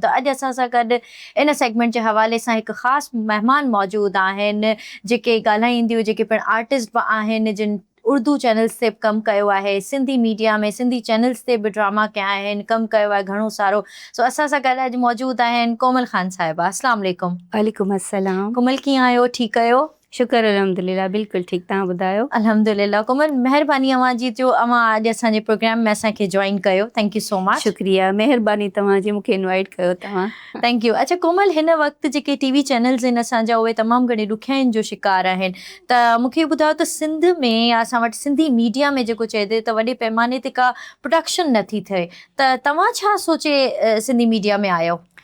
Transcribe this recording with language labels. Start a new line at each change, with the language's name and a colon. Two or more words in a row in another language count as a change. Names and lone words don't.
Sindhi: त अॼु असां सां गॾु इन सेगमेंट जे हवाले सां हिकु ख़ासि महिमान मौजूदु आहिनि, जेके ॻाल्हाईंदियूं, जेके पिणु आर्टिस्ट बि आहिनि, जिन उर्दू चैनल्स ते बि कमु कयो आहे, सिंधी मीडिया में सिंधी चैनल्स ते बि ड्रामा कया आहिनि, कमु कयो आहे घणो सारो। सो असां सां गॾु अॼु मौजूदु आहिनि कोमल ख़ान साहिबा।
Arabic: السلام عليكم. وعليكم السلام.
Sindhi: कोमल कीअं आहियो? ठीकु आहियो? शुक्र अल्हम्दुलिल्लाह, बिल्कुलु ठीकु। तव्हां ॿुधायो? अल्हम्दुलिल्लाह। कोमल, महिरबानी अव्हां जी जो अव्हां अॼु असांजे प्रोग्राम में असांखे जॉइन कयो।
English: Thank you so much.
Sindhi: शुक्रिया, महिरबानी तव्हांजी, मूंखे इनवाइट कयो तव्हां।
English: Thank you.
Sindhi: अच्छा कोमल, हिन वक़्तु जेके टीवी चैनल्स आहिनि असांजा, उहे तमामु घणी ॾुखियाईनि जो शिकार आहिनि। त मूंखे ॿुधायो त सिंध में या असां वटि सिंधी मीडिया में जेको चइजे त वॾे पैमाने ते का प्रोडक्शन नथी थिए, त तव्हां छा सोचे सिंधी मीडिया में आयो?